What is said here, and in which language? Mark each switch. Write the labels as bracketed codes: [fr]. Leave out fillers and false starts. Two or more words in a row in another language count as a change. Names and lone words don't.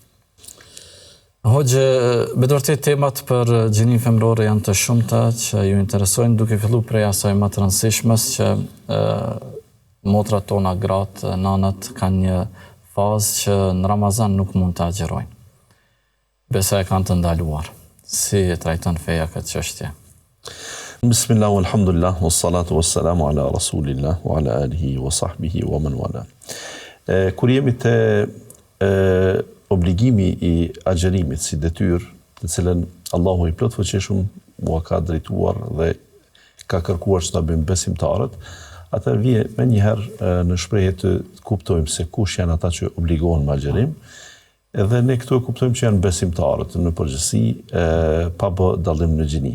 [sq] Hoxhë, me të vërtetë temat për gjininë femërore janë të shumta që ju interesojnë, duke filluar prej asaj më të rëndësishmës që motrat tona, gratë, nanat kanë një fazë që në Ramazan nuk mund të agjerojnë. Besa e kanë të ndaluar. Si e trajton feja këtë çështje? [ar] بسم الله، الحمد لله، والصلاة والسلام على رسول الله، وعلى آله، وصحبه، ومن والاه. [sq] Kur jemi te obligimi i agjerimit si detyrë, të cilën Allahu i plot fuqishëm u ka drejtuar dhe ka kërkuar që ta bëjmë besimtarët, atëherë vije me njëherë në shprehje të kuptojmë se kush janë ata që obligohen me agjerim, edhe ne këtu e kuptojmë që janë besimtarët në përgjithësi, pa bë dallim në gjini.